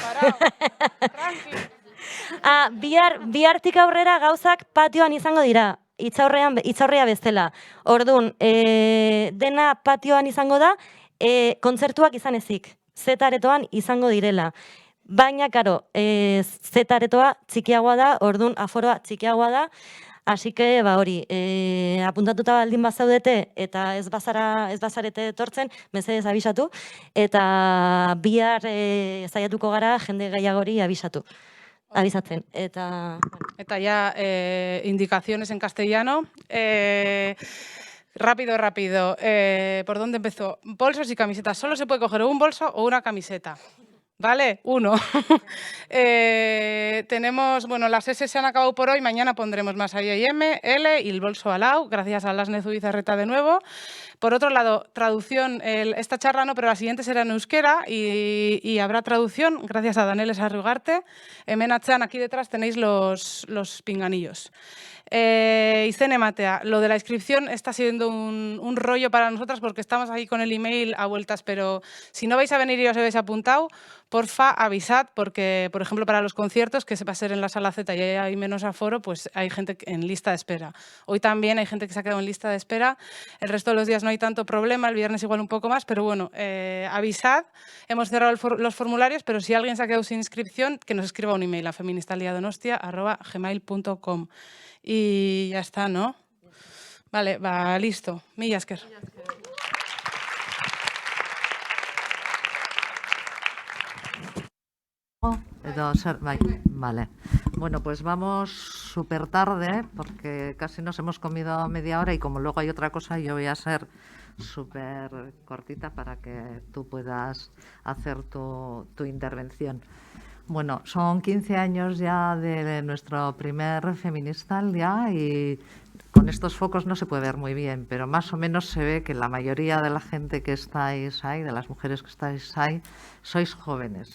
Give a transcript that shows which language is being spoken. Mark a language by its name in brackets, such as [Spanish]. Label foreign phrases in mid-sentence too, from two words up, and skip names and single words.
[Basque] Bihartik aurrera gauzak patioan izango dira, hitzaurrea bezala. Orduan, dena patioan izango da, kontzertuak izan ezik, Z-aretoan izango direla. Baina, karo, Z-aretoa txikiagoa da, orduan aforoa txikiagoa da, [Spanish] así que, [Basque] hori, apuntatuta baldin bazaudete eta ez bazarete etortzen, mesedez abisatu, eta bihar zaiatuko gara jende gehiagori abisatzen. Eta [Spanish] ya, indicaciones en castellano. Rápido. ¿Por dónde empezó? Bolsos y camisetas. Solo se puede coger un bolso o una camiseta. ¿Vale? Uno. Tenemos, bueno, las S se han acabado por hoy, mañana pondremos más ahí M, L y el bolso al lado, gracias a Alasne Zubizarreta de nuevo. Por otro lado, traducción, esta charla no, pero la siguiente será en euskera y habrá traducción, gracias a Danele Sarriugarte. [Basque] Hemen atzean, [Spanish] aquí detrás tenéis los pinganillos. [Basque] Izen ematea, [Spanish] lo de la inscripción está siendo un rollo para nosotras porque estamos ahí con el email a vueltas, pero si no vais a venir y os habéis apuntado, porfa, avisad, porque, por ejemplo, para los conciertos, que se va a ser en la Sala Z y hay menos aforo, pues hay gente en lista de espera. Hoy también hay gente que se ha quedado en lista de espera, el resto de los días no hay tanto problema, el viernes igual un poco más, pero bueno, avisad, hemos cerrado los formularios, pero si alguien se ha quedado sin inscripción, que nos escriba un email a feministaldiadonostia@gmail.com. Y ya está, ¿no? Vale, listo. [Basque] Mila esker. [Spanish] Vale. Bueno, pues vamos súper tarde porque casi nos hemos comido media hora y como luego hay otra cosa, yo voy a ser súper cortita para que tú puedas hacer tu intervención. Bueno, son 15 años ya de nuestro primer Feministaldia y con estos focos no se puede ver muy bien, pero más o menos se ve que la mayoría de la gente que estáis ahí, de las mujeres que estáis ahí, sois jóvenes.